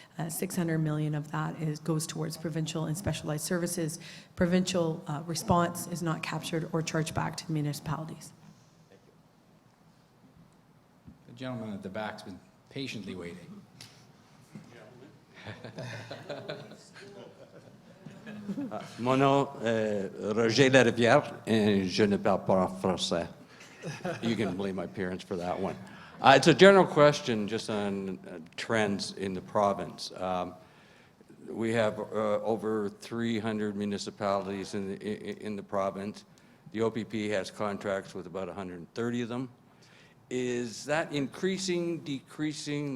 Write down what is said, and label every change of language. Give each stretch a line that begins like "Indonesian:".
English: $600 million of that goes towards provincial and specialized services. Provincial response is not captured or charged back to the municipalities. The gentleman at the back's been patiently waiting.
French: Mon nom est Roger Larivière, and je ne parle pas français.
English: You can blame my parents for that one. It's a general question just on trends in the province. We have over 300 municipalities in the province. The OPP has contracts with about 130 of them. Is that increasing, decreasing?